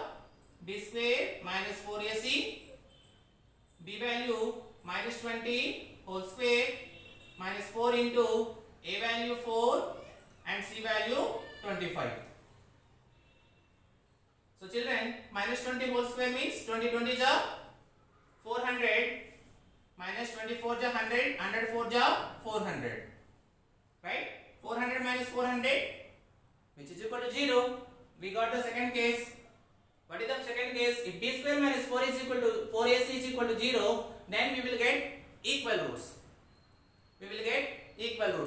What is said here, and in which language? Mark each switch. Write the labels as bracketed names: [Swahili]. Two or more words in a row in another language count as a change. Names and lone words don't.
[English] B square minus 4AC. B value minus 20 whole square minus 4 into A value 4 and C value 25. So children, minus 20 whole square means 20 20 ja 400 minus 24 ja 100, 104 ja 400. Right? 400 minus 400, which is equal to 0. We got the second case. What is the second case? If B square minus 4 is equal to 4AC is equal to 0, then we will get equal roots. We will get equal roots.